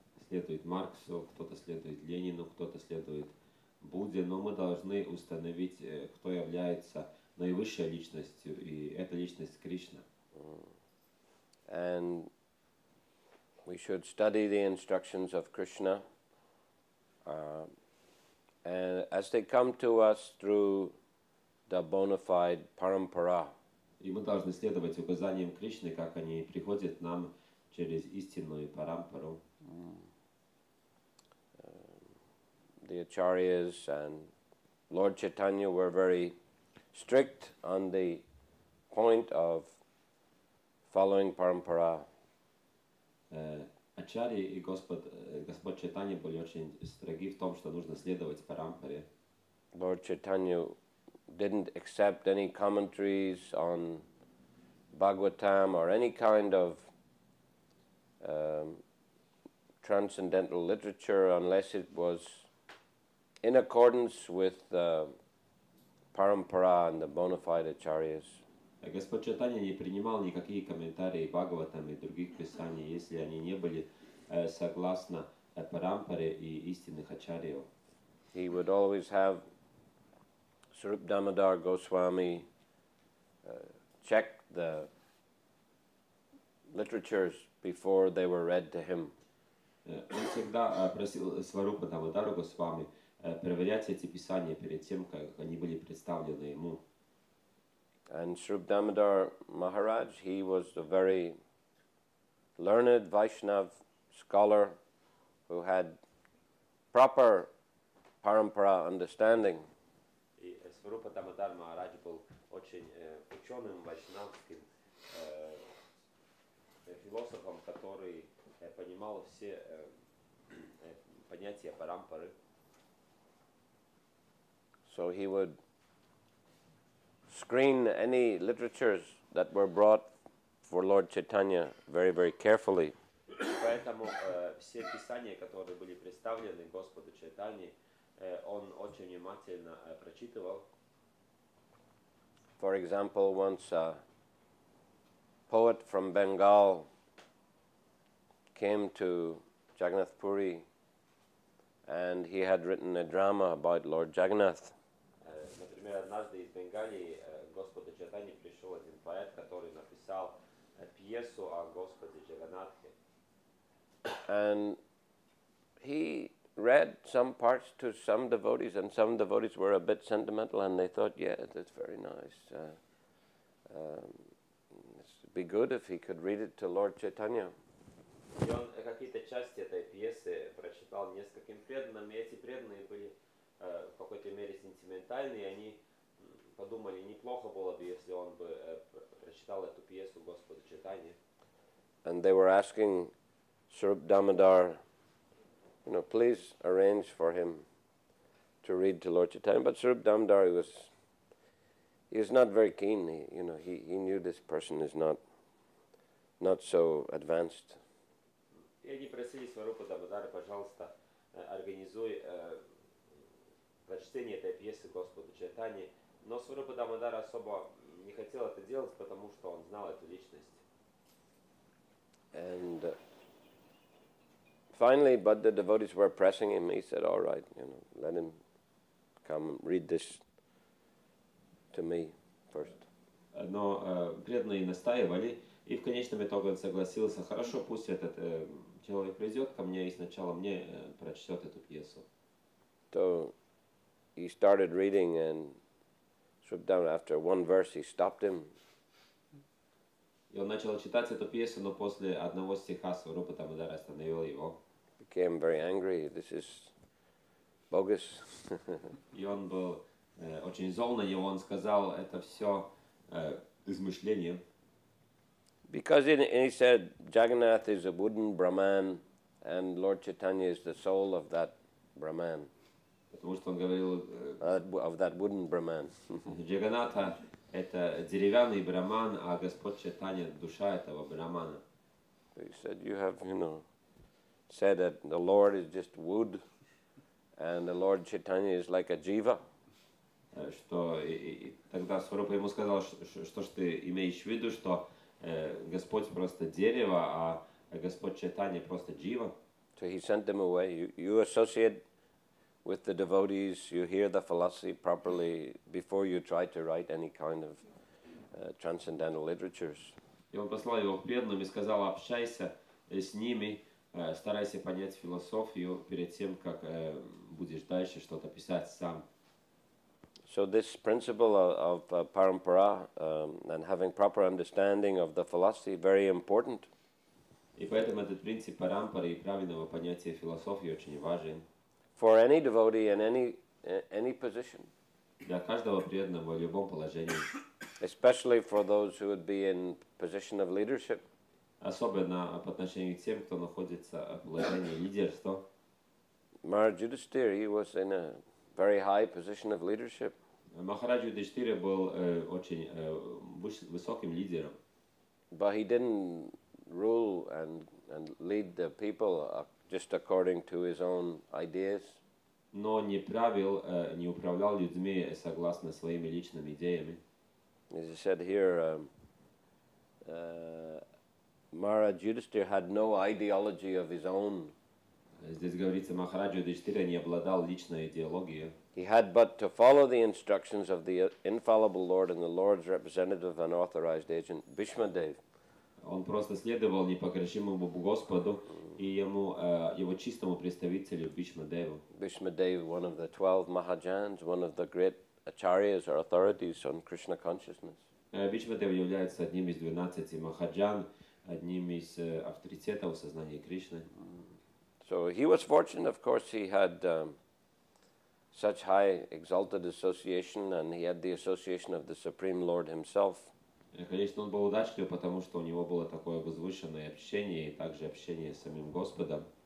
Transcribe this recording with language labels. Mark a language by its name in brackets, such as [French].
[Russian] Следует Марксу, кто-то следует Ленину, кто-то следует Будде, но мы должны установить, кто является наивысшей личностью, и это личность Кришна. [English] And we should study the instructions of Krishna and as they come to us through the bona fide parampara. [Russian] И мы должны следовать указаниям Кришны, как они приходят нам через истинную парампару. [English] The Acharyas and Lord Chaitanya were very strict on the point of following parampara. [Russian] Ачарьи и Господь Чайтанья были очень строги в том, что нужно следовать парампаре. [English] Lord Chaitanya didn't accept any commentaries on Bhagavatam or any kind of transcendental literature unless it was in accordance with the parampara and the bona fide acharyas. [Russian] Господь Чайтанья не принимал никакие комментарии Бхагаватам и других писаний, если они не были согласны парампаре и истинных ачарьев. [English] He would always have Swarup Damodar Goswami check the literatures before they were read to him. [Russian] Он всегда просил Сварупа Дамодару Госвами проверять эти писания перед тем, как они были представлены ему. [English] And Swarup Damodar Maharaj, he was a very learned Vaishnav scholar who had proper parampara understanding. [Russian] И Сварупа Дамодар Махарадж был очень ученым вайшнавским философом, который понимал все понятия парампары. [English] So he would screen any literatures that were brought for Lord Chaitanya very, very carefully. [Russian] Поэтому все писания, которые были представлены Господу Чайтанье, он очень внимательно прочитывал. [English] For example, once a poet from Bengal came to Jagannath Puri and he had written a drama about Lord Jagannath. [Russian] Например, однажды из Бенгалии Господу Чайтанье пришел один поэт, который написал пьесу о Господе Джаганнатхе. [English] And he read some parts to some devotees, and some devotees were a bit sentimental, and they thought, yeah, that's very nice. It'd be good if he could read it to Lord Chaitanya. [Russian] И он какие-то части этой пьесы прочитал нескольким преданным, и эти преданные были в какой-то мере сентиментальны, и они подумали, неплохо было бы, если он бы прочитал эту пьесу Господу Чайтанье. [English] And they were asking Swarup Damodar, please arrange for him to read to Lord Chaitanya. But Swarup Damodar, he was not very keen. He knew this person is not so advanced. [Russian] И они просили Сварупа Дамодара, пожалуйста, организуй прочтение этой пьесы Господу Чайтанье. Но Сварупа Дамодар особо не хотел это делать, потому что он знал эту личность. [English] And finally, but the devotees were pressing him. He said, all right, let him come and read this to me first. [Russian] Но преданные настаивали, и в конечном итоге он согласился. Хорошо, пусть этот человек придет ко мне и сначала мне прочтет эту пьесу. [English] So he started reading, and after one verse he stopped him. [Russian] И он начал читать эту пьесу, но после одного стиха Сварупа Дамодар остановил его. [English] Became very angry. This is bogus. [Russian] И он был очень зол на него. Он сказал, это все измышление. [English] Because he said Jagannath is a wooden Brahman, and Lord Chaitanya is the soul of that Brahman. [Russian] Потому что он говорил, [English] of that wooden Brahman. [Russian] Джаганатха это деревянный браман, а Господь Чайтанья душа этого брамана. [English] He said you have, said that the Lord is just wood, and the Lord Chaitanya is like a jiva. [Russian] Что тогда Сварупа ему сказал, что ж ты имеешь в виду, что Господь просто дерево, а Господь Чайтанья просто джива. [English] So he sent them away. You associate with the devotees, you hear the philosophy properly before you try to write any kind of transcendental literatures. [Russian] И он послал его к преданным и сказал, общайся с ними, старайся понять философию перед тем, как будешь дальше что-то писать сам. [English] So this principle of parampara and having proper understanding of the philosophy very important. [Russian] И поэтому этот принцип парампары и правильного понятия философии очень важен. [English] For any devotee in any position. [Russian] Для каждого преданного в любом положении. [English] Especially for those who would be in position of leadership. [Russian] Особенно по отношению к тем, кто находится в положении лидерства. [English] Maharaj Yudhishthira, he was in a very high position of leadership. [Russian] Махарадж Юдхиштира был очень высоким лидером. [English] But he didn't rule and lead the people just according to his own ideas. [Russian] Но не правил, не управлял людьми согласно своими личными идеями. [English] As I said here, Maharaj Yudhishthira had no ideology of his own. [Russian] Здесь говорится, Махарадж Юдхиштира не обладал личной идеологией. [English] He had but to follow the instructions of the infallible Lord and the Lord's representative and authorized agent, Bhishmadev. [Russian] Он просто следовал непогрешимому Господу и его чистому представителю Бхишмадеву. [English] Bhishmadev, one of the 12 Mahajans, one of the great acharyas or authorities on Krishna consciousness. [Russian] Бхишмадев является одним из 12 Махаджан, одним из авторитетов сознания Кришны. [English] So he was fortunate, of course, he had such high exalted association, and he had the association of the Supreme Lord himself. [Russian] Конечно, он был удачлив, потому что у него было такое возвышенное общение и также общение с самим Господом.